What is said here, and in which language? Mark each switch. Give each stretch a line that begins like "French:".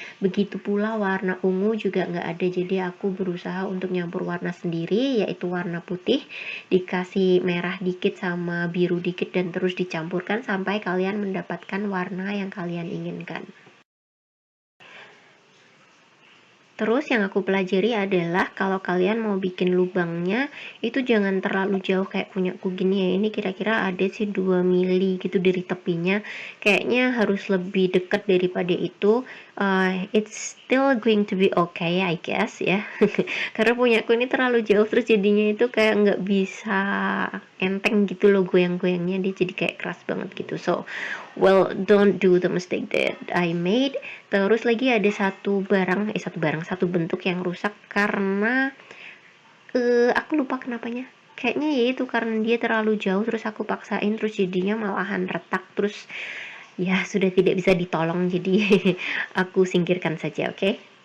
Indonesian: Begitu pula warna ungu juga nggak ada, jadi aku berusaha untuk nyampur warna sendiri, yaitu warna putih dikasih merah dikit sama biru dikit dan terus dicampurkan sampai kalian mendapatkan warna yang kalian inginkan. Terus yang aku pelajari adalah kalau kalian mau bikin lubangnya itu jangan terlalu jauh kayak punya aku gini ya. Ini kira-kira ada sih 2 mili gitu dari tepinya. Kayaknya harus lebih dekat daripada itu.
English: It's still going to be okay I guess ya.
Indonesian: Karena punya aku ini terlalu jauh, terus jadinya itu kayak nggak bisa enteng gitu loh, goyang-goyangnya dia jadi kayak keras banget gitu.
English: So well, don't do the mistake that I made.
Indonesian: Terus lagi ada satu bentuk yang rusak karena aku lupa kenapanya. Kayaknya ya itu karena dia terlalu jauh, terus aku paksain, terus jadinya malahan retak, terus ya sudah tidak bisa ditolong, jadi aku singkirkan saja, oke?